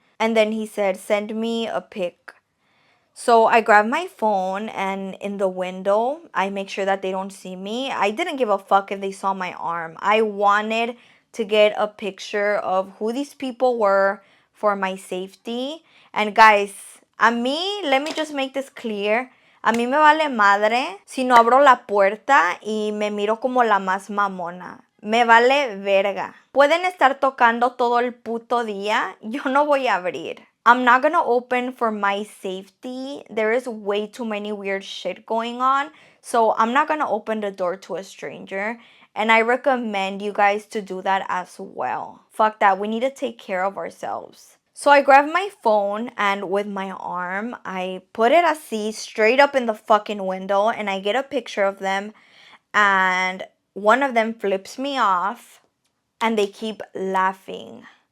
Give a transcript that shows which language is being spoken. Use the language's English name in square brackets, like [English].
[English] And then he said, send me a pic. So I grabbed my phone and in the window, I make sure that they don't see me. I didn't give a fuck if they saw my arm. I wanted to get a picture of who these people were for my safety. And guys, [Spanish] a mí, [English] let me just make this clear. [Spanish] A mí me vale madre si no abro la puerta y me miro como la más mamona. Me vale verga. Pueden estar tocando todo el puto día. Yo no voy a abrir. [English] I'm not gonna open for my safety. There is way too many weird shit going on. So I'm not gonna open the door to a stranger. And I recommend you guys to do that as well. Fuck that. We need to take care of ourselves. So I grabbed my phone and with my arm, I put it así straight up in the fucking window and I get a picture of them and one of them flips me off and they keep laughing.